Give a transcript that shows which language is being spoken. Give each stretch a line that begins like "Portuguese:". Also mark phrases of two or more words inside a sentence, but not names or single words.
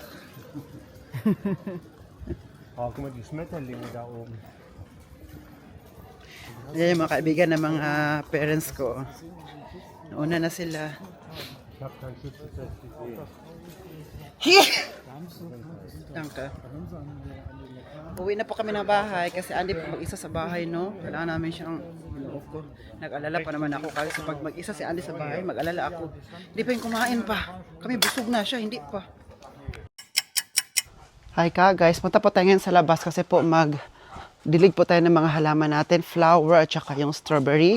German: Oh, guck mal, die Schmetterlinge da oben.
Filipino: Yan yung mga kaibigan ng mga parents ko. Nauna na sila.
German: Ich hab kein Schützenfest gesehen. Danke.
Filipino: Uwi na po kami ng bahay kasi Andy po mag-isa sa bahay, no? Kailangan namin siyang ko. Nag-alala pa naman ako kasi pag mag-isa si Andy sa bahay, mag-alala ako. Hindi pa yung kumain pa. Kami busog na siya, hindi pa. Hi ka guys, punta po tayo ngayon sa labas kasi po dilig po tayo ng mga halaman natin, flower at saka yung strawberry.